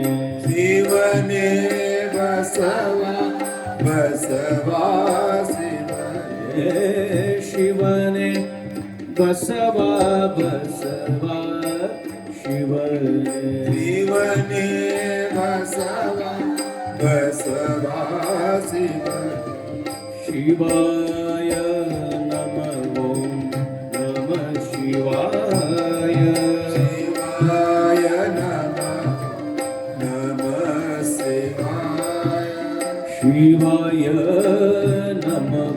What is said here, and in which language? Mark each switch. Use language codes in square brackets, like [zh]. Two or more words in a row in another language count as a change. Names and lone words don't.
[kn] ಶಿವನೇ ಬಸವಾ ಬಸವಾ ಶಿವನೇ ಶಿವನೇ ಬಸವಾ ಬಸವಾ ಶಿವನೇ ಶಿವನೇ ಬಸವಾ ಬಸವಾ ಶಿವನೇ [sa] शिवाय नमः। ओम नमः शिवाय शिवाय नमः नमः शिवाय शिवाय नमः।